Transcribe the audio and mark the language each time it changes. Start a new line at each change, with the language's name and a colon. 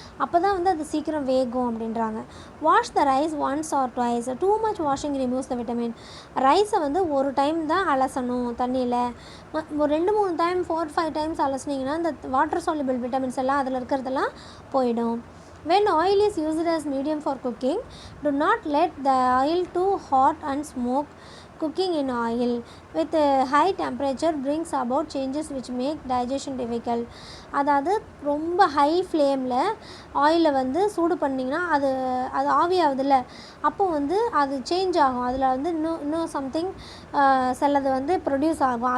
Tamil: அப்போ தான் வந்து அது சீக்கிரம் வேகும் அப்படின்றாங்க.
English: Wash the rice once or twice. Too much washing removes the vitamin.
Tamil: ரைஸை வந்து ஒரு டைம் தான் அலசணும் தண்ணியில். ஒரு 2-3 டைம் 4-5 டைம்ஸ் அலசினீங்கன்னா இந்த வாட்டர் சால்யுபிள் விட்டமின்ஸ் எல்லாம் அதில் இருக்கிறதெல்லாம் போயிடும்.
English: When oil is used as medium for cooking, do not let the oil too hot and smoke. Cooking in oil with high temperature brings about changes which make digestion difficult.
Tamil: அதாவது ரொம்ப high ஃப்ளேமில் ஆயிலை வந்து சூடு பண்ணிங்கன்னா அது ஆவியாகுதுல்ல, அப்போ வந்து அது சேஞ்ச் ஆகும், அதில் வந்து இன்னும் சம்திங் சிலது வந்து ப்ரொடியூஸ் ஆகும்.